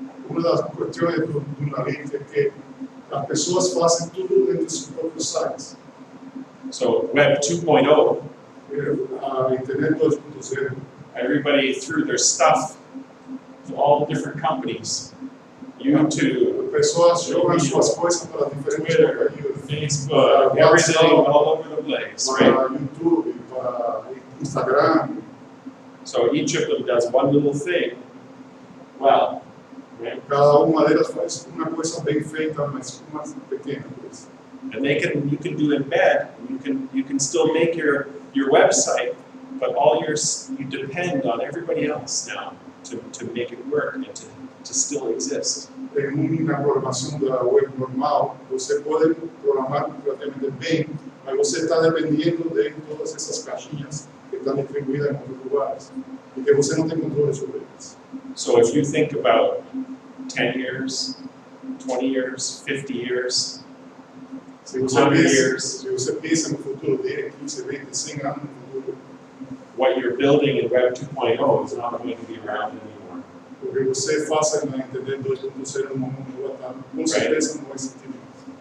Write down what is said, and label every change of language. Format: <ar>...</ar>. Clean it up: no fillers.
<pt>Uma das questões do Newly é que as pessoas fazem tudo dentro dos seus próprios sites.</pt> <en>So Web 2.0,</en> <pt>A Internet 2.0,</pt> <en>everybody threw their stuff to all the different companies. YouTube,</en> <pt>pessoas jogam suas coisas para diferentes</pt> <en>Twitter,</en> <pt>companhias,</pt> <en>Facebook, everything all over the place, right?</en> <pt>para YouTube, para Instagram.</pt> <en>So each of them does one little thing well, right?</en> <pt>Cada uma delas faz uma coisa bem feita, mas mais pequena coisa.</pt> <en>And you can do embed, you can still make your website, but you depend on everybody else now to make it work and to still exist.</en> <pt>Em uma programação da web normal, você pode programar relativamente bem, mas você está dependendo de todas essas caixinhas que estão distribuídas em outros lugares e que você não tem controle sobre elas.</pt> <en>So if you think about 10 years, 20 years, 50 years,</en> <pt>Se você pensa no futuro de 15, 20, 100 anos no futuro,</pt> <en>what you're building in Web 2.0 is not going to be around anymore.</en> <pt>o que você faça na Internet 2.0 no mundo vai estar, com certeza não vai sentir mais.</pt>